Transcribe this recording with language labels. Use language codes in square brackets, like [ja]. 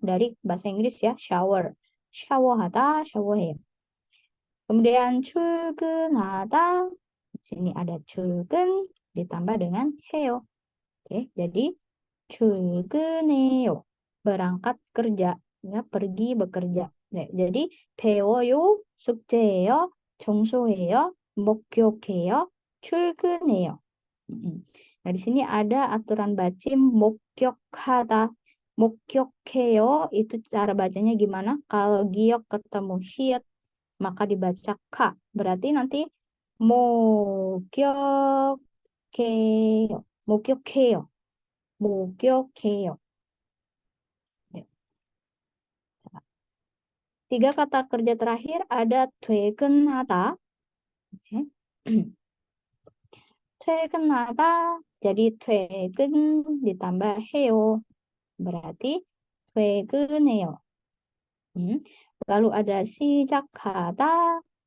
[id] Dari bahasa Inggris ya, shower. Shawohata, shawoheyo. Kemudian 출근하다. Di sini ada 출근 ditambah dengan heyo. Oke, jadi 출근해요. Berangkat kerja, ya, pergi bekerja. Ya, jadi [ko] 배워요, 숙제해요, 청소해요, 목격해요, 출근해요. [id] Nah, di sini ada aturan bacim 목격하다. 목격해요 itu cara bacanya gimana? Kalau giok ketemu hiat maka dibaca ka. Berarti nanti 목격해요. [ko] 목격해요. 목격해요. Ya. [id] Tiga kata kerja terakhir ada 퇴근하다. Oke. 퇴근하다 jadi 퇴근 ditambah 해요. Berarti 퇴근해요. Lalu ada 시작하다.